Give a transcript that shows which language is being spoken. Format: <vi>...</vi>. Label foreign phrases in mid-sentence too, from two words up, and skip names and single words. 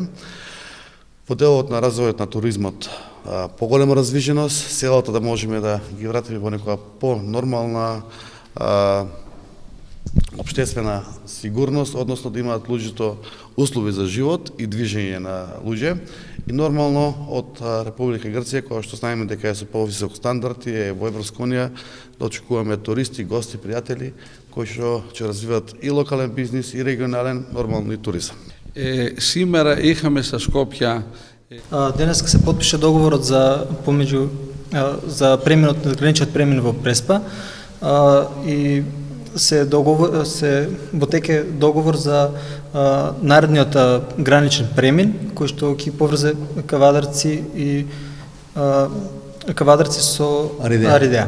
<mk>Во делот на развојот на туризмот, поголема развиженост, селата да можеме да ги вратиме во некоја по-нормална општествена сигурност, односно да имаат луѓето услови за живот и движење на луѓе. И нормално од Република Грција, која што знаеме дека е со повисок стандард и е во Европска унија, да очекуваме туристи, гости, пријатели, кои што ќе развиват и локален бизнис, и регионален, нормално и туризам.</mk> <el>Σήμερα είχαμε στα Σκόπια.</el> <mk>Денес се подпише договорот за пременот, граничниот премен во Преспа и се во теке договор за наредниот граничен премен кој што ќе поврзе Кавадарци со Аридеа.</mk>